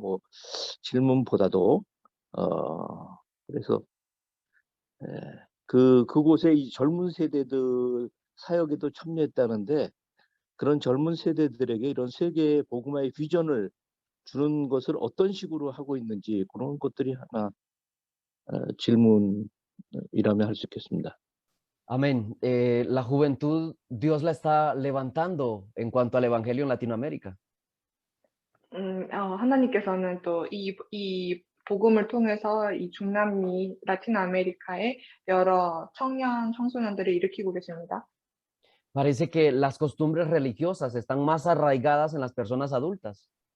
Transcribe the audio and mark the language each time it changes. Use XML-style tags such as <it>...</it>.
<ko>뭐 질문보다도 그래서 그곳에 이 젊은 세대들 사역에도 참여했다는데 그런 젊은 세대들에게 이런 세계 복음화의 비전을 주는 것을 어떤 식으로 하고 있는지 그런 것들이 하나 질문이라면 할 수 있겠습니다.</ko> <es>Amén. La juventud, Dios la está levantando en cuanto al Evangelio en Latinoamérica.</es> <ko>하나님께서는 또 이 복음을 통해서 이 중남미, 라틴 아메리카의 여러 청소년들을 일으키고 계십니다.</ko> <es>Parece que las costumbres religiosas están más arraigadas en las personas adultas.</es>